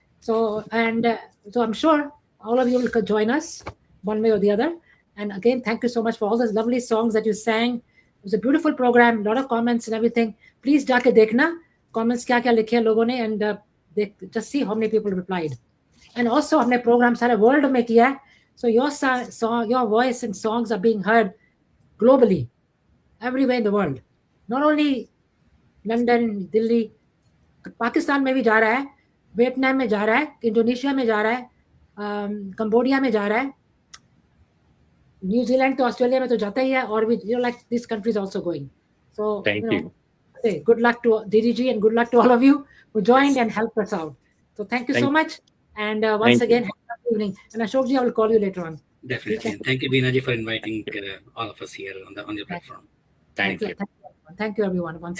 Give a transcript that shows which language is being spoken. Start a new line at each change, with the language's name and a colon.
English: So so I'm sure all of you will join us one way or the other. And again, thank you so much for all those lovely songs that you sang. It was a beautiful program, a lot of comments and everything. Please
Hindi: जाके देखना
English: comments
Hindi: क्या लिखे हैं लोगों ने,
English: and just see how many people replied. And also
Hindi: हमने program सारे world में किया है.
English: So your voice and songs are being heard globally, everywhere in the world. Not only
Hindi: London, Delhi, Pakistan में भी जा रहा है, वियतनाम में जा रहा है, इंडोनेशिया में जा रहा है, कंबोडिया में जा रहा है, न्यूजीलैंड तो ऑस्ट्रेलिया में तो जाता ही है, और भी
English: like these countries also going. So Thank you. Okay, good luck to DDG and good luck to all of you who joined and helped us out. So thank you so much, and once again, have a good evening. And Ashok ji, I will call you later on. Definitely. And thank you, Veena ji, for inviting all of us here on your platform. Thank you. Thank you everyone. Once